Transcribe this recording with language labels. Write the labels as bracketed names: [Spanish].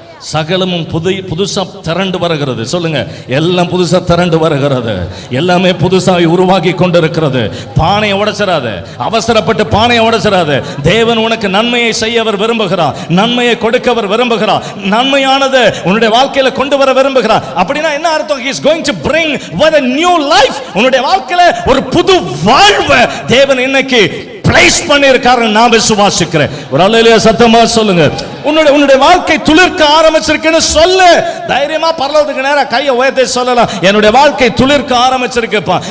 [Tamil] சகலமும் புதுசா திரண்டு வருகிறது. சொல்லுங்க, எல்லாம் புதுசா திரண்டு வருகிறது. எல்லாமே புதுசாக உருவாக்கி கொண்டிருக்கிறது. பானையை உடைச்சிடாத, அவசரப்பட்டு பானையை உடைச்சிடாத. தேவன் உனக்கு நன்மையை செய்ய அவர் விரும்புகிறார், நன்மையை கொடுக்க அவர் விரும்புகிறார், நன்மையானது உன்னுடைய வாழ்க்கையில கொண்டு வர விரும்புகிறார். அப்படின்னா என்ன அர்த்தம்? [English] He is going to bring with a new life. [Tamil] உன்னுடைய வாழ்க்கையில ஒரு புது வாழ்வை தேவன் இன்னைக்கு பிளேஸ் பண்ணியிருக்காரு. நான் விசுவாசிக்கிறேன். ஒரு அலையிலே சத்தமா சொல்லுங்க. உன்னுடைய வாழ்க்கை துளிர்க்க ஆரம்பிச்சிருக்குன்னு சொல்லு. தைரியமா பரலோகத்துக்கு நேரா கையை உயர்த்தி சொல்லலாம், என்னுடைய வாழ்க்கை துளிர்க்க ஆரம்பிச்சிருக்குப்பா.